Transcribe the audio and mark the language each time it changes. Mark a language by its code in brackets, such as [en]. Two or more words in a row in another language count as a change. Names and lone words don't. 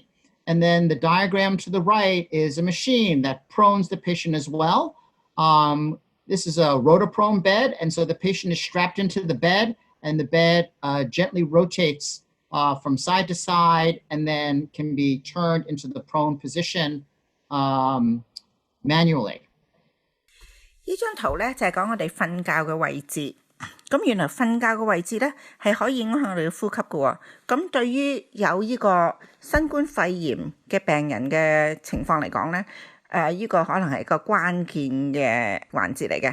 [en] And then the diagram to the right is a machine that prones the patient as well. This is a rotoprone bed, and so the patient is strapped into the bed, and the bed gently rotates from side to side and then can be turned into the prone position manually. [yue] 呢張圖咧就係講我哋瞓覺嘅位置。咁原來瞓覺嘅位置咧係可以影響我哋嘅呼吸嘅喎。咁對於有呢個新冠肺炎嘅病人嘅情況嚟講咧，呢個可能係一個關鍵嘅環節嚟嘅。